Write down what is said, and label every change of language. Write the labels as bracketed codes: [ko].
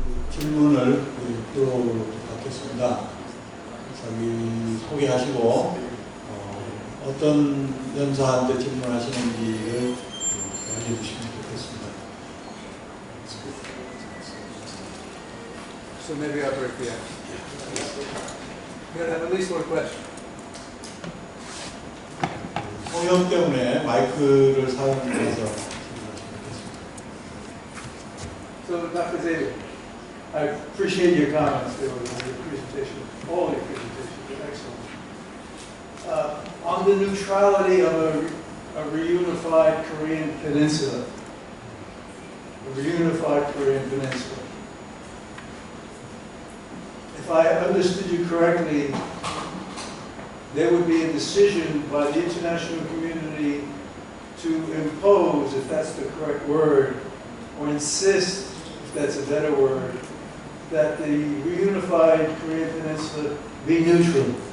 [ko] 질문을 들어보도록 하겠습니다. 자기 소개하시고 어떤 연사한테 질문하시는지를 알려주시면 좋겠습니다. [en] So maybe I'll break the ice. You gotta have at least one question. [ko] 소형 때문에 마이크를 사용해서 질문하시면 좋겠습니다. [en] So Dr. Xavier, I appreciate your comments. They were your presentation, all your presentations were excellent. On the neutrality of a reunified Korean peninsula, If I understood you correctly, there would be a decision by the international community to impose, if that's the correct word, or insist, if that's a better word, that the reunified Korean peninsula be neutral.